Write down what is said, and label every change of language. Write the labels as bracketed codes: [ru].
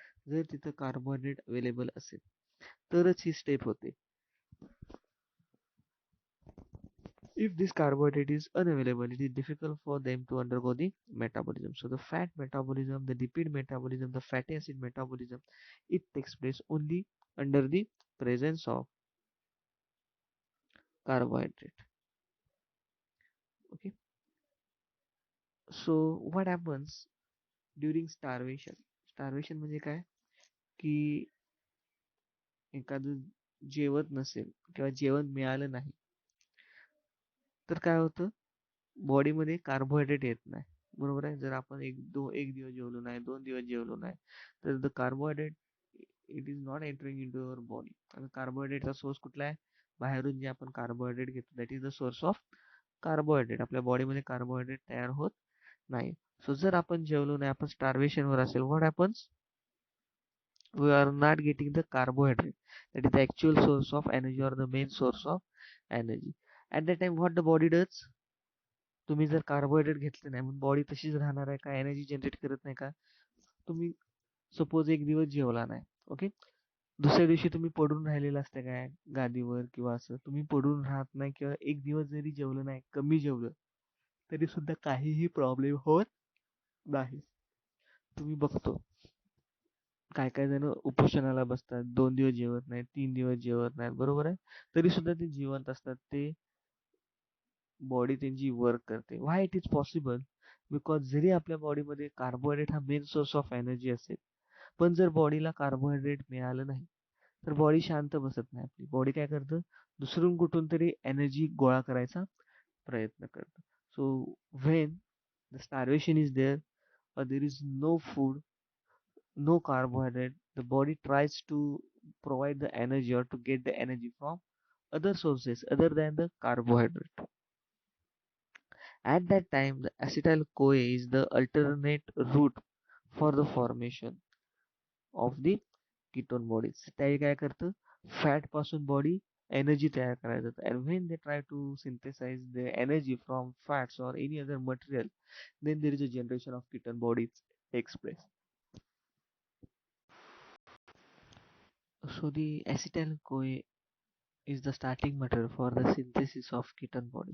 [mr] जर तिथं carbohydrate available असेल तरच ही स्टेप होते. [en] If this carbohydrate is unavailable, it is difficult for them to undergo the metabolism. So the fat metabolism, the lipid metabolism, the fatty acid metabolism, it takes place only under the presence of carbohydrate. Okay. So what happens during starvation? [mr] Starvation म्हणजे काय? की एखादं जेवत नसेल किंवा जेवण मिळालं नाही तर काय होतं? बॉडीमध्ये कार्बोहायड्रेट येत नाही. बरोबर आहे. जर आपण एक दिवस जेवलो नाही, 2 दिवस जेवलो नाही, तर [en] The carbohydrate it is not entering into your body. [mr] आणि कार्बोहायड्रेटचा सोर्स कुठला आहे? बाहेरून जे आपण कार्बोहायड्रेट घेतो [en] That is the source of carbohydrate. [mr] आपल्या बॉडीमध्ये कार्बोहायड्रेट तयार होत नाही. सो जर आपण जेवलो नाही, आपण स्टार्वेशनवर असेल, [en] What happens? We are not getting the carbohydrate, that is the actual source of energy or the main source of energy. At that time what the body does? [mr] तुम्ही जर कार्बोहायड्रेट घेतले नाही मग बॉडी तशीच राहणार आहे का? एनर्जी जनरेट करत नाही का? तुम्ही सपोज एक दिवस जेवला नाही. ओके, दुसऱ्या दिवशी तुम्ही पडून राहिलेला असते काय गादीवर किंवा असं तुम्ही पडून राहत नाही, किंवा एक दिवस जरी जेवलं नाही, कमी जेवलं तरी सुद्धा काहीही प्रॉब्लेम होत नाही. तुम्ही बघतो काय काय जण उपोषणाला बसतात, 2 दिवस जेवत नाहीत, 3 दिवस जेवत नाहीत, बरोबर आहे, तरी सुद्धा ते जिवंत असतात. ते बॉडी त्यांची वर्क करते. [en] Why it is possible? [mr] बिकॉज जरी आपल्या बॉडीमध्ये कार्बोहायड्रेट हा [en] main source of energy [mr] असेल, पण जर बॉडीला कार्बोहायड्रेट मिळालं नाही तर बॉडी शांत बसत नाही. आपली बॉडी काय करतं? दुसरून कुठून तरी एनर्जी गोळा करायचा प्रयत्न करतं. [en] So when the starvation is there, or there is no food, no carbohydrate, the body tries to provide the energy or to get the energy from other sources other than the carbohydrate. At that time, the acetyl CoA is the alternate route for the formation of the ketone bodies. [mr] त्यावेळी काय करतं? Fat पासून body energy तयार करायला जातं. [en] And when they try to synthesize the energy from fats or any other material, then there is a generation of ketone bodies takes place. So the acetyl CoA is the starting material for the synthesis of ketone body.